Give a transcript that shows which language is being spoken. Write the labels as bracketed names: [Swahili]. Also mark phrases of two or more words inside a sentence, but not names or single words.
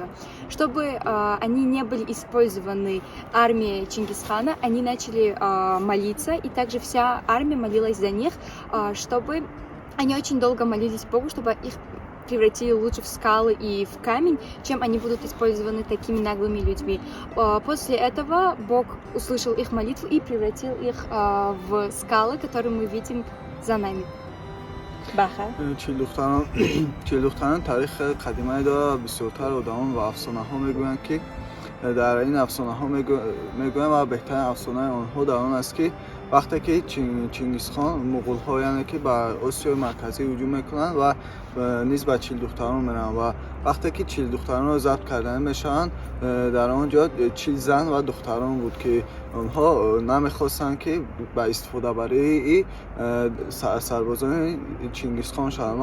[Russian] Чтобы они не были использованы армией Чингисхана, они начали молиться, и также вся армия молилась за них, чтобы они очень долго молились Богу, чтобы их превратили лучше в скалы и в камень, чем они будут использованы такими наглыми людьми. После этого Бог услышал их молитву и превратил их в скалы, которые мы видим за нами. [Persian] چیل دختران تاریخ قدیمی داره. بسیارتر آدمان و افسانه ها میگویند که در این افسانه ها میگویند و بهترین افسانه آنها در آن است که وقتی که چنگیز خان مغول ها یعنی که بر آسیای مرکزی هجوم میکنند و نیز به چیل دختران میرن و وقتی که چیل دختران رو ضبط کردن میشن، در آنجا چیل زن و دختران بود که آنها نمیخواستند که با استفاده برای سربازان چنگیز خان شدن.